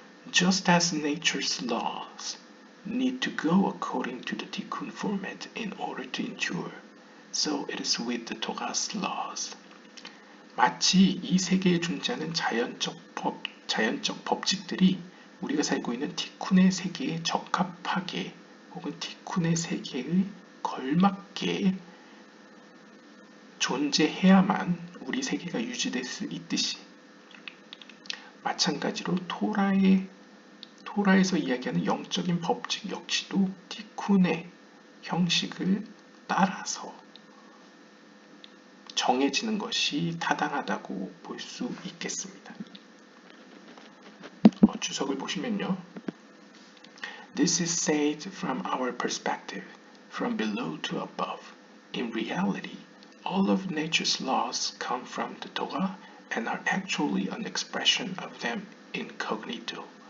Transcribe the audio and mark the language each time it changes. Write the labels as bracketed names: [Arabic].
[English] Just as nature's laws need to go according to the tikkun format in order to endure, so it is with the Torah's laws. [Korean] 마치 이 세계에 존재하는 자연적 법칙들이 우리가 살고 있는 티쿤의 세계에 적합하게 혹은 티쿤의 세계의 걸맞게 존재해야만 우리 세계가 유지될 수 있듯이 마찬가지로 토라에서 이야기하는 영적인 법칙 역시도 티쿤의 형식을 따라서 정해지는 것이 타당하다고 볼 수 있겠습니다. 주석을 보시면요. [English] This is said from our perspective, from below to above. In reality, all of nature's laws come from the Torah and are actually an expression of them incognito.